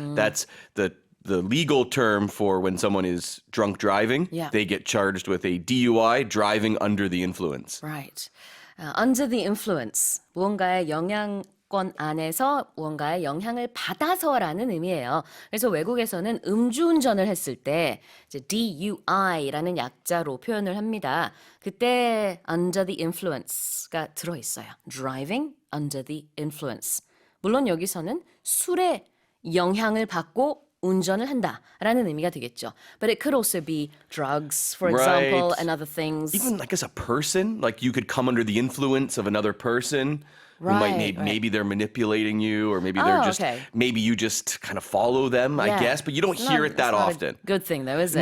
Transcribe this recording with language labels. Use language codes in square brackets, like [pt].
[en] That's the legal term for when someone is drunk driving. Yeah. They get charged with a DUI, driving under the influence. Right. Under the influence. [ko] 무언가의 영향권 안에서 무언가의 영향을 받아서라는 의미예요. 그래서 외국에서는 음주운전을 했을 때 이제 DUI라는 약자로 표현을 합니다. 그때 [en] under the influence [ko] 가 들어있어요. [en] Driving under the influence. [ko] 물론 여기서는 술의 영향을 받고 운전을 한다라는 의미가 되겠죠. [en] But it could also be drugs, for example, and other things. Even like as a person, like you could come under the influence of another person. Who maybe they're manipulating you, or maybe they're just maybe you just kind of follow them, I guess. But you don't hear it that often. Good thing though, is it?